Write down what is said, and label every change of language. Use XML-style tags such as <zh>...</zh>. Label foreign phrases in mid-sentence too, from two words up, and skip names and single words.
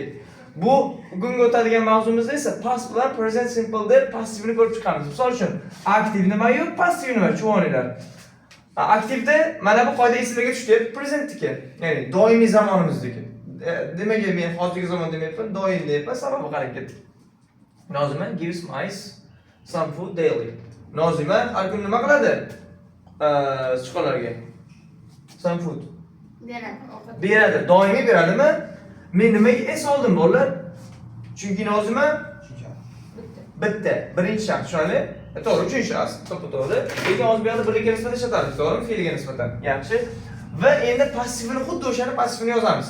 <uz>Bu bugungi o'tadigan mavzumizda esa past bilan</uz> <en>present simple</en> <uz>deb passivni ko'rib chiqamiz. Misol uchun aktiv nima yo'q, passiv nima? Tushuninglar. Aktivda mana bu qoida esingizga tushdi, presentniki. Ya'ni doimiy zamonimizdagi. Demak, men hozirgi zamon demayapman, doim deyapman, sababi qarang ketdik.</uz> <en>Nozima gives mice some food daily.</en> <uz>Nozima har kun nima qiladi? Sichqonlarga</uz> <en>some food</en> <uz>beradi. Doimiy beradimi? Men nimaga es oldim bolalar? Chunki Nozima bitta, birinchi shaxs, tushunarli? To'g'ri, uchinchi shaxs, to'g'ri. Lekin hozir bu yerda birlikka nisbatan ishlatamiz, to'g'rimi? Fe'lga nisbatan. Yaxshi. Va endi passivni xuddi o'shani passivni yozamiz.</uz>